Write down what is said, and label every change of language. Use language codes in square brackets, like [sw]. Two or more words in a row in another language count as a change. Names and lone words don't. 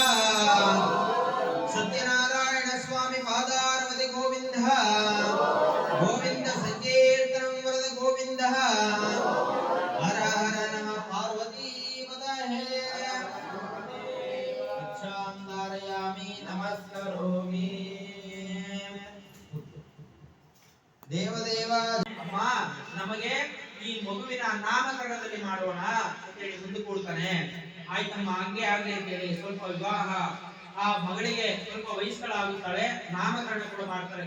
[sa] सत्यनारायण स्वामी पादारवति गोविंद गोविंद संकीर्तनं वरद गोविंद हर हर नमः पार्वती पतये रक्षांधारयामि नमस्करोमि [kn] ದೇವದೇವ ಅಮ್ಮ ನಮಗೆ ಈ ಮಗುವಿನ ನಾಮಕರಣದಲ್ಲಿ ಮಾಡೋಣ ಅಂತ ಹೇಳಿ ಮುಂದೆ ಕೂಡ್ತಾನೆ ಆಯ್ತಮ್ಮ ಹಂಗೆ ಆಗ್ಲಿ ಅಂತ ಹೇಳಿ ಸ್ವಲ್ಪ ವಿವಾಹ ಆ ಮಗಳಿಗೆ ಸ್ವಲ್ಪ ವಯಸ್ಸುಗಳಾಗುತ್ತಾಳೆ ನಾಮಕರಣ ಕೂಡ ಮಾಡ್ತಾರೆ